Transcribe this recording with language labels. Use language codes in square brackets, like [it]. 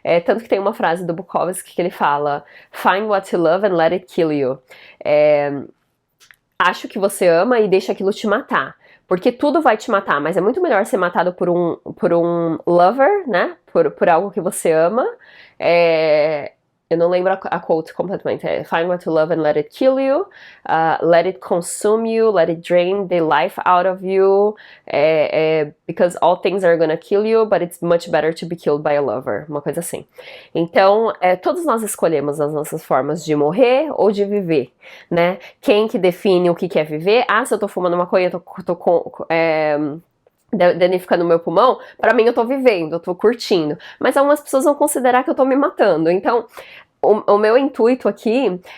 [pt] Tanto que tem uma frase do Bukowski que ele fala: [en] Find what you love and let it kill you. [pt] Acho que você ama e deixa aquilo te matar. Porque tudo vai te matar, mas é muito melhor ser matado por um lover, né? Por algo que você ama. Eu não lembro a quote completamente. [en] Find what you love and let it kill you. Let it consume you. Let it drain the life out of you. Because all things are gonna kill you, but it's much better to be killed by a lover. [pt] Uma coisa assim. Então, todos nós escolhemos as nossas formas de morrer ou de viver, né? Quem que define o que é viver? Se eu tô fumando maconha, eu tô danificando o meu pulmão, pra mim eu tô vivendo, eu tô curtindo. Mas algumas pessoas vão considerar que eu tô me matando. Então, o meu intuito aqui